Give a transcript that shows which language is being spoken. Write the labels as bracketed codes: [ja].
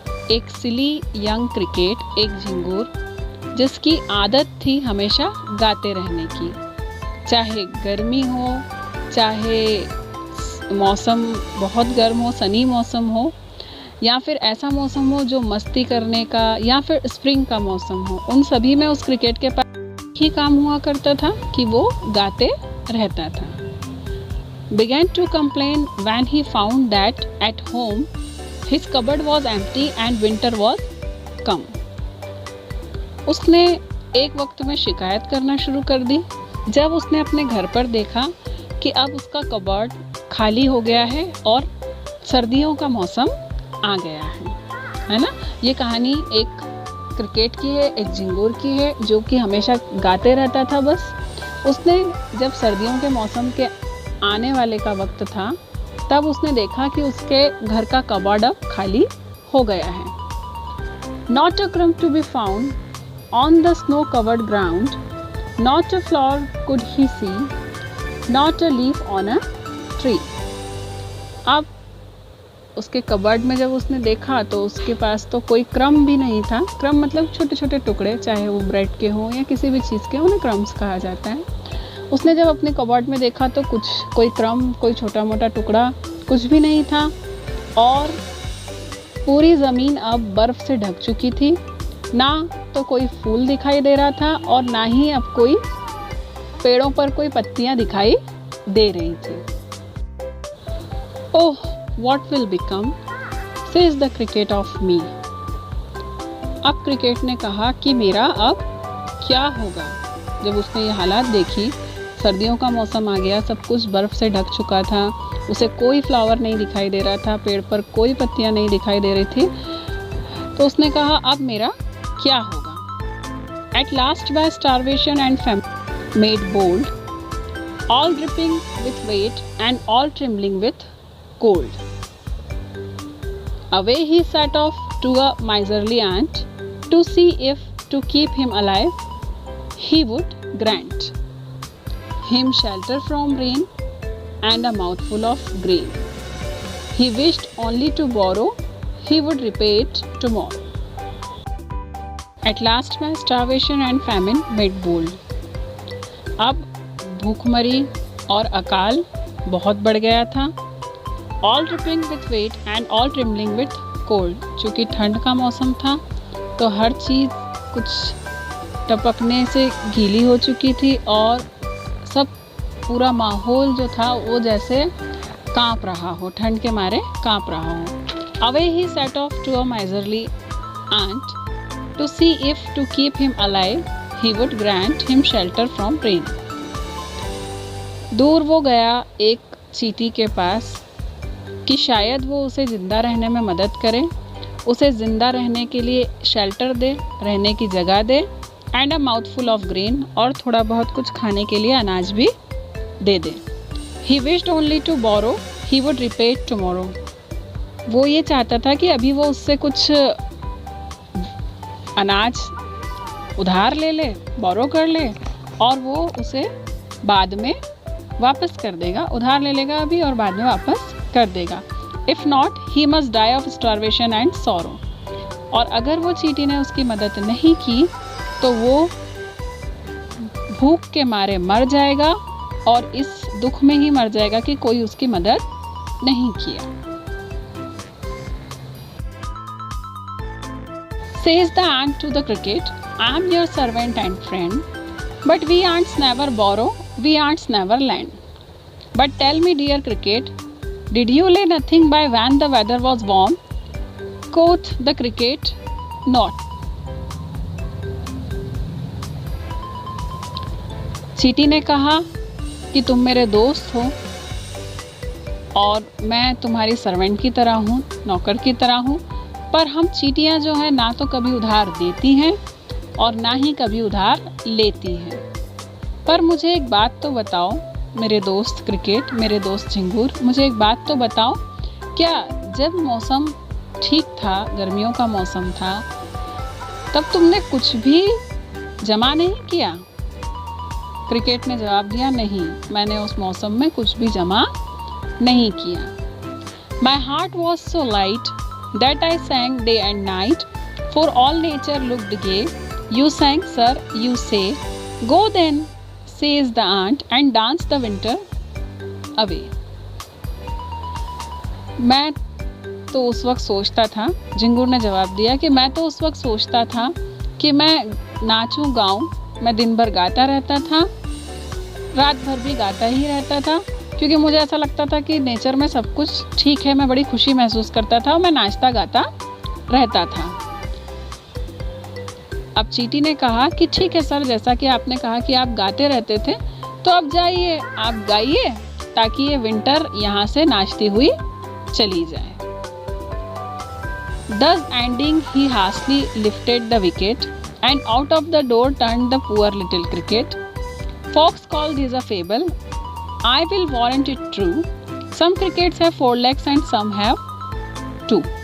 [hi] एक सिली young cricket, एक झिंगूर जिसकी आदत थी हमेशा गाते रहने की, चाहे गर्मी हो, चाहे मौसम बहुत गर्म हो, सनी मौसम हो, या फिर ऐसा मौसम हो जो मस्ती करने का, या फिर स्प्रिंग का मौसम हो। उन सभी में उस क्रिकेट के पास ही काम हुआ करता था कि वो गाते रहता था। [en] Began to complain when he found that at home his cupboard was empty and winter was come। [hi] उसने एक वक्त में शिकायत करना शुरू कर दी जब उसने अपने घर पर देखा कि अब उसका कबर्ड खाली हो गया है और सर्दियों का मौसम आ गया है ना। ये कहानी एक क्रिकेट की है, एक झिंगूर की है जो कि हमेशा गाते रहता था। बस उसने जब सर्दियों के मौसम के आने वाले का वक्त था तब उसने देखा कि उसके घर का कबर्ड अब खाली हो गया है। [en] Not a crumb to be found on the snow covered ground, not a flower could he see, not a leaf on a tree। [hi] अब उसके कबर्ड में जब उसने देखा तो उसके पास तो कोई क्रम भी नहीं था। क्रम मतलब छोटे छोटे टुकड़े, चाहे वो ब्रेड के हों या किसी भी चीज़ के, उन्हें क्रम्स कहा जाता है। उसने जब अपने कबर्ड में देखा तो कोई क्रम, कोई छोटा मोटा टुकड़ा कुछ भी नहीं था और पूरी ज़मीन अब बर्फ़ से ढक चुकी थी। ना तो कोई फूल दिखाई दे रहा था और ना ही अब कोई पेड़ों पर कोई पत्तियाँ दिखाई दे रही थी। [en] Oh What will become, says the cricket of me। [hi] अब क्रिकेट ने कहा कि मेरा अब क्या होगा। जब उसने ये हालात देखी, सर्दियों का मौसम आ गया, सब कुछ बर्फ़ से ढक चुका था, उसे कोई फ्लावर नहीं दिखाई दे रहा था, पेड़ पर कोई पत्तियां नहीं दिखाई दे रही थी, तो उसने कहा अब मेरा क्या होगा। [en] At last by starvation and famine made bold, all dripping with weight and all trembling with cold, away he set off to a miserly ant to see if to keep him alive he would grant him shelter from rain and a mouthful of grain. He wished only to borrow, he would repay it tomorrow. At last my starvation and famine made bold. [hi] अब भूखमरी और अकाल बहुत बढ़ गया था. [en] All dripping with wet and all trembling with cold. [hi] चूँकि ठंड का मौसम था तो हर चीज़ कुछ टपकने से गीली हो चुकी थी और सब पूरा माहौल जो था वो जैसे कांप रहा हो, ठंड के मारे कांप रहा हो. [en] Away he set off to a miserly ant to see if to keep him alive he would grant him shelter from rain. [hi] दूर वो गया एक चींटी के पास कि शायद वो उसे ज़िंदा रहने में मदद करे, उसे ज़िंदा रहने के लिए शेल्टर दे, रहने की जगह दे, [en] and a mouthful of grain, [hi] और थोड़ा बहुत कुछ खाने के लिए अनाज भी दे दे. [en] He wished only to borrow, he would repay it tomorrow. [hi] वो ये चाहता था कि अभी वो उससे कुछ अनाज उधार ले ले, बोरो कर ले, और वो उसे बाद में वापस कर देगा. उधार ले लेगा अभी और बाद में वापस कर देगा. [en] If not he must die of starvation and sorrow. [hi] और अगर वो चींटी ने उसकी मदद नहीं की तो वो भूख के मारे मर जाएगा और इस दुख में ही मर जाएगा कि कोई उसकी मदद नहीं किया. [en] Says the ant to the cricket, I am your servant and friend, but we ants never borrow, we ants never lend. But tell me, dear cricket, did you lay nothing by when the weather was warm? Quoth the cricket, not. [hi] चींटी ने कहा कि तुम मेरे दोस्त हो और मैं तुम्हारी सर्वेंट की तरह हूँ, नौकर की तरह हूँ, पर हम चींटियाँ जो हैं ना तो कभी उधार देती हैं और ना ही कभी उधार लेती हैं. पर मुझे एक बात तो बताओ मेरे दोस्त क्रिकेट, मेरे दोस्त झिंगूर, मुझे एक बात तो बताओ, क्या जब मौसम ठीक था, गर्मियों का मौसम था, तब तुमने कुछ भी जमा नहीं किया? क्रिकेट ने जवाब दिया, नहीं, मैंने उस मौसम में कुछ भी जमा नहीं किया. [en] My heart was so light that I sang day and night, for all nature looked gay. You sang, sir, you say, go then, says the ant, and dance the winter away. [hi] मैं तो उस वक्त सोचता था, झिंगूर ने जवाब दिया कि मैं तो उस वक्त सोचता था कि मैं नाचूं गाऊं. मैं दिन भर गाता रहता था, रात भर भी गाता ही रहता था, क्योंकि मुझे ऐसा लगता था कि नेचर में सब कुछ ठीक है. मैं बड़ी खुशी महसूस करता था और मैं नाचता गाता रहता था. अब चींटी ने कहा कि ठीक है सर, जैसा कि आपने कहा कि आप गाते रहते थे, तो अब जाइए, आप गाइए ताकि ये विंटर यहाँ से नाचती हुई चली जाए. [en] Thus ending, he hastily lifted the wicket, and out of the door turned the poor little cricket. Fox called this a fable, I will warrant it true. Some crickets have 4 legs and some have 2.